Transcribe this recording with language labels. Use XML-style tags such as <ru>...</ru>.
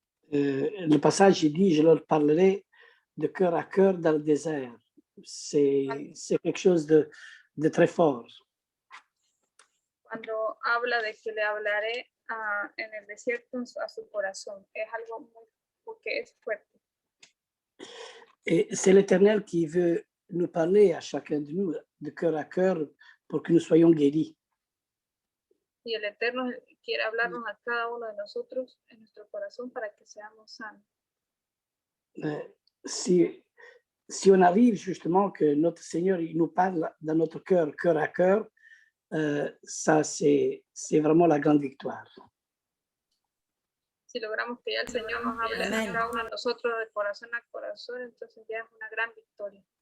<fr>Le passage il dit, je leur parlerai de cœur à cœur dans le désert. C'est quelque chose de très fort.</fr> <es>Cuando habla de que le hablaré en el desierto a su corazón, es algo muy, porque es fuerte.</es> <fr>Et c'est l'Éternel qui veut nous parler à chacun de nous de cœur à cœur pour que nous soyons guéris.</fr> <es>Y el Eterno quiere hablarnos a cada uno de nosotros en nuestro corazón para que seamos sanos.</es> <fr>Si on arrive justement que notre Seigneur il nous parle dans notre cœur, cœur à cœur, ça c'est vraiment la grande victoire.</fr> <es>Si logramos que ya el Señor nos hable a cada uno de nosotros de corazón a corazón, entonces ya es una gran victoria.</es>